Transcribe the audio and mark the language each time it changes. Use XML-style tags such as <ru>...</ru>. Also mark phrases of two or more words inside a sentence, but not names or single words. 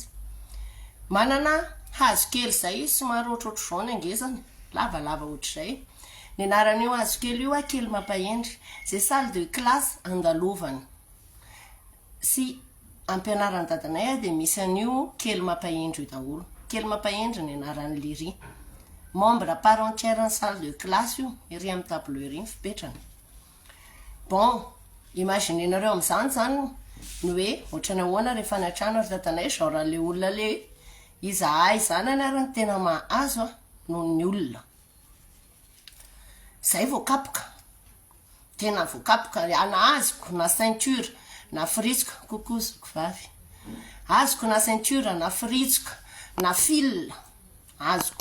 <mg>Manana hazo kely zay somary ohatrohatro zao ny angezany, lavalava ohatr'izay. Ny anaran'io hazo kely io kely mampahendry, zay</mg> <fr>salle de classe</fr> <mg>andalovany. Sy ampianarany dadanay dia misy an'io kely mampahendry io daholo. Kely mampahendry ny anaran'ny liry.</mg> <fr>Membre à part entière en salle de classe</fr> <mg>io, iry amin'ny tableau iry fipetrany. Bon, imaginenareo amin'izany zany no hoe ohatrany ahoana rehefa niatrano ry dadanay genre le olona le izahay zany anarany tena mahazo noho ny olona. Zay voakapoka, tena voakapoka, ana azoko na ceinture na fritsoka, kokozoko vavy, azoko na ceinture na fritsoka na fil, azoko.</mg>